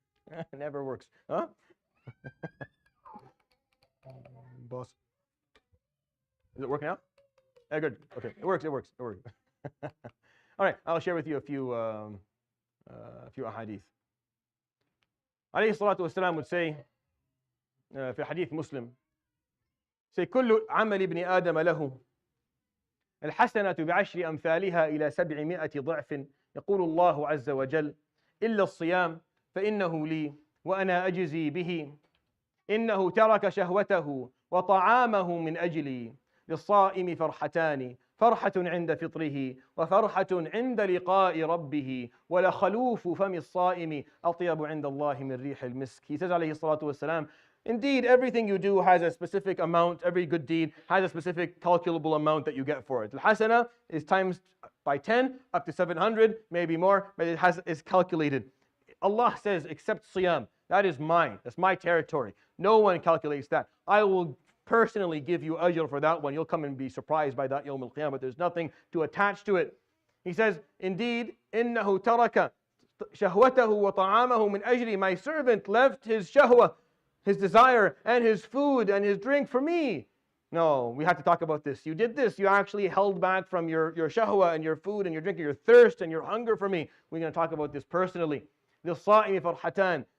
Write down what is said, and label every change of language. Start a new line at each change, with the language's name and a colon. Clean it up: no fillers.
English: It never works. Huh? Boss. Is it working out? Yeah, good. Okay, it works. All right, I'll share with you a few ahadith.
Arabic: Alayhi salatu wasalam
English: would say,
Arabic: في hadith Muslim, say, كل عمل ابن آدم له الحسنة بعشر أمثالها إلى 700 ضعف يقول الله عز وجل إلا الصيام فإنه لي وأنا أجزي به إنه ترك شهوته وطعامه من أجلي للصائم فرحتان فرحة عند فطره وفرحة عند لقاء ربه ولخلوف فم الصائم أطيب عند الله من ريح المسك.
English: He says
Arabic: عليه الصلاة والسلام,
English: indeed, everything you do has a specific amount. Every good deed has a specific calculable amount that you get for it. Al-Hasana is times by 10, up to 700, maybe more, but is calculated. Allah says, except Siyam, that is mine. That's my territory. No one calculates that. I will personally give you ajr for that one. You'll come and be surprised by that Yawm al-Qiyamah, but there's nothing to attach to it. He says, indeed,
Arabic: إِنَّهُ تَرَكَ شَهْوَتَهُ وَطَعَامَهُ مِنْ أَجْلِي.
English: My servant left his shahwa, his desire, and his food and his drink for me. No, we have to talk about this. You did this. You actually held back from your shahwa and your food and your drink, and your thirst and your hunger for me. We're going to talk about this personally.
Arabic: لِلصَّائِمِ فَرْحَتَانِ.